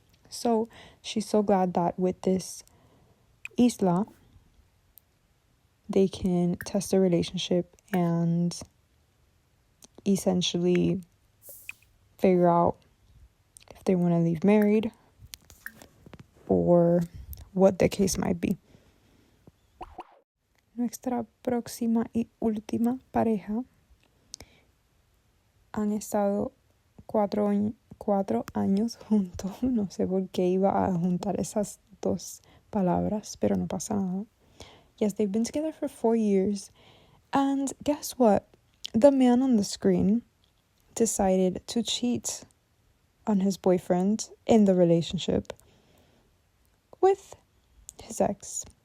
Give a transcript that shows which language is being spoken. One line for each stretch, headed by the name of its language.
English: So she's so glad that with this isla, they can test their relationship and essentially figure out if they want to leave married or what the case might be.
Spanish: Nuestra próxima y última pareja han estado 4 años juntos. No sé por qué iba a juntar esas dos palabras, pero no pasa nada.
English: Yes, they've been together for 4 years. And guess what? The man on the screen decided to cheat on his boyfriend in the relationship with his ex.